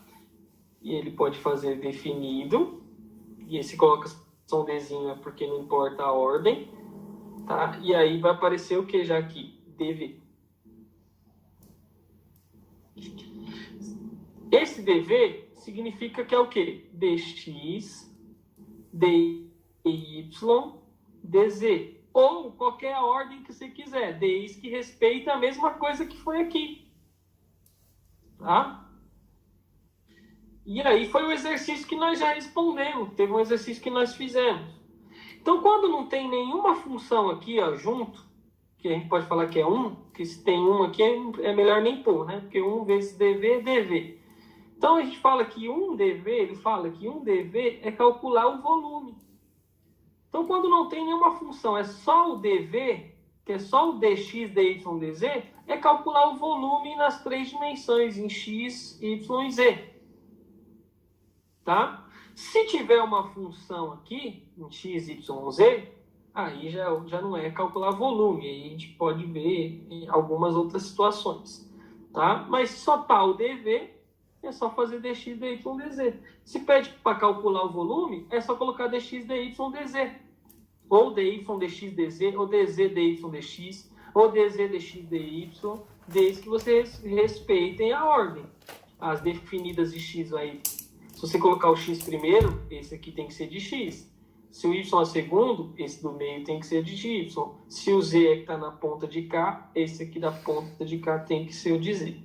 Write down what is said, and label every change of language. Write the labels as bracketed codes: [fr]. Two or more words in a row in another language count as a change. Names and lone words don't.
[pt] E ele pode fazer definido, e esse coloca só um Dzinho é porque não importa a ordem, tá? E aí vai aparecer o que já aqui? dv. Esse dv significa que é o quê? dx, dy, dz. Ou qualquer ordem que você quiser, desde que respeite a mesma coisa que foi aqui. Tá? E aí foi o exercício que nós já respondemos. Teve um exercício que nós fizemos. Então, quando não tem nenhuma função aqui, ó, junto, que a gente pode falar que é 1, que se tem uma aqui é melhor nem pôr, né? Porque 1 vezes dv é dv. Então, a gente fala que 1 dv, ele fala que 1 dv é calcular o volume. Então, quando não tem nenhuma função, é só o dv, que é só o dx, dy, dz, é calcular o volume nas 3 dimensões, em x, y e z. Tá? Se tiver uma função aqui, em x, y, z, aí já não é calcular volume, aí a gente pode ver em algumas outras situações. Tá? Mas se só tá o dv, é só fazer dx, dy, dz. Se pede para calcular o volume, é só colocar dx, dy, dz. Ou dy, dx, dz, ou dz, dy, dx, ou dz, dx, dy, desde que vocês respeitem a ordem. As definidas de x aí, se você colocar o x primeiro, esse aqui tem que ser de x. Se o y é segundo, esse do meio tem que ser de y. Se o z é que está na ponta de cá, esse aqui da ponta de cá tem que ser o de z.